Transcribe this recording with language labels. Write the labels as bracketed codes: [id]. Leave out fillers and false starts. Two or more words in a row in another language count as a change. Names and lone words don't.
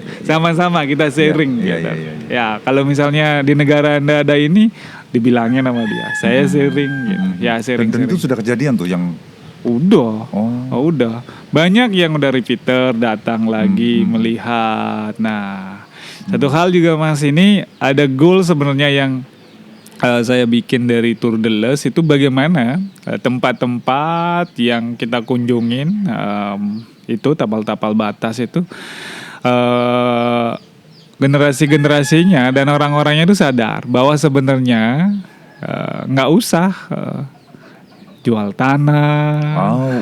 [id] Sama-sama kita sharing gitu. Ya, kalau misalnya di negara Anda ada ini, dibilangin sama dia, saya sharing gitu. Ya, sharing. Dan itu sudah kejadian tuh yang Udah. Oh. Udah. Banyak yang udah repeater datang lagi melihat. Nah, satu hal juga Mas, ini ada goal sebenarnya yang saya bikin dari Tour de l'Est itu bagaimana tempat-tempat yang kita kunjungin itu tapal-tapal batas itu generasi-generasinya dan orang-orangnya itu sadar bahwa sebenarnya nggak usah jual tanah,